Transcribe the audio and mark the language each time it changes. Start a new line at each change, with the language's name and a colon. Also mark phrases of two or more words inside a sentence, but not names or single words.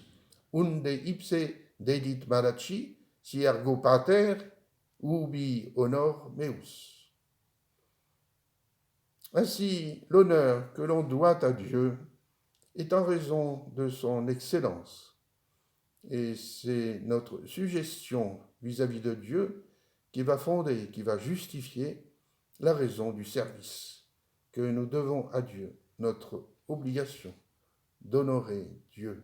Latin: Unde ipse dedit Malachi, si ergo pater, ubi honor meus.
French: Ainsi, l'honneur que l'on doit à Dieu est en raison de son excellence. Et c'est notre suggestion vis-à-vis de Dieu qui va fonder, qui va justifier la raison du service que nous devons à Dieu, notre obligation d'honorer Dieu.